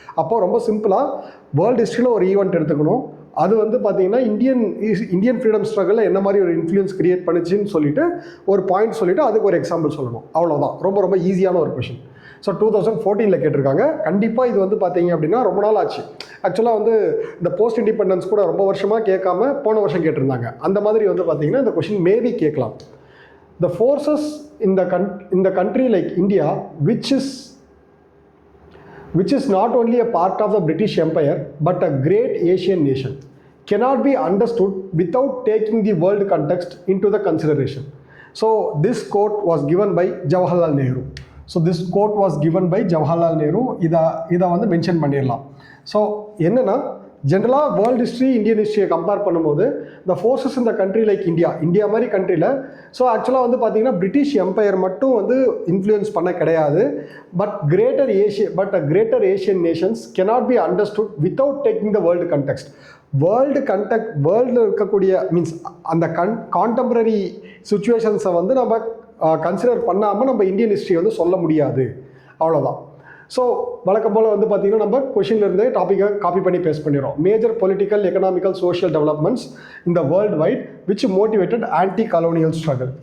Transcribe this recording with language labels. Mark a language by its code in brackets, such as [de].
[ta] அப்போது ரொம்ப சிம்பிளாக வேர்ல்டு ஹிஸ்ட்ரியில் ஒரு ஈவெண்ட் எடுத்துக்கணும். அது வந்து பார்த்தீங்கன்னா இந்தியன் ஃப்ரீடம் ஸ்ட்ரகிளில் என்ன மாதிரி ஒரு இன்ஃப்ளூயன்ஸ் கிரியேட் பண்ணுச்சுன்னு சொல்லிட்டு ஒரு பாயிண்ட் சொல்லிவிட்டு அதுக்கு ஒரு எக்ஸாம்பிள் சொல்லணும். அவ்வளோதான். ரொம்ப ரொம்ப ஈஸியான ஒரு கொஷின். ஸோ 2014 கேட்டிருக்காங்க. கண்டிப்பாக இது வந்து பார்த்தீங்க அப்படின்னா ரொம்ப நாள் ஆச்சு. ஆக்சுவலாக வந்து இந்த போஸ்ட் இண்டிபெண்டன்ஸ் கூட ரொம்ப வருஷமாக கேட்காம போன வருஷம் கேட்டிருந்தாங்க. அந்த மாதிரி வந்து பார்த்தீங்கன்னா இந்த கொஷின் மேபி கேட்கலாம். [en] The forces in the country like India which is not only a part of the British Empire but a great Asian nation cannot be understood without taking the world context into the consideration. So this quote was given by Jawaharlal Nehru. So this quote was given by Jawaharlal Nehru. [ta] இதை வந்து mention பண்ணிடலாம். So என்னென்னா ஜென்ரலாக world history Indian ஹிஸ்ட்ரியை compare பண்ணும்போது the forces இந்த country like India மாதிரி கண்ட்ரியில் ஸோ ஆக்சுவலாக வந்து பார்த்திங்கன்னா பிரிட்டிஷ் எம்பையர் மட்டும் வந்து இன்ஃப்ளூயன்ஸ் பண்ண கிடையாது. [en] But greater Asian nations cannot be understood without taking the world context. [ta] வேர்ல்டில் இருக்கக்கூடிய மீன்ஸ் அந்த கான்டெம்பரரி சுச்சுவேஷன்ஸை வந்து நம்ம கன்சிடர் பண்ணாமல் நம்ம இந்தியன் ஹிஸ்ட்ரி வந்து சொல்ல முடியாது. அவ்வளோதான். ஸோ வழக்கம் போல் வந்து பார்த்திங்கன்னா நம்ம கொஷின்லேருந்தே டாப்பிக்கை காப்பி பண்ணி பேஸ்ட் பண்ணிடுறோம். [en] Major political economical social developments இந்த world wide which motivated anti colonial struggle.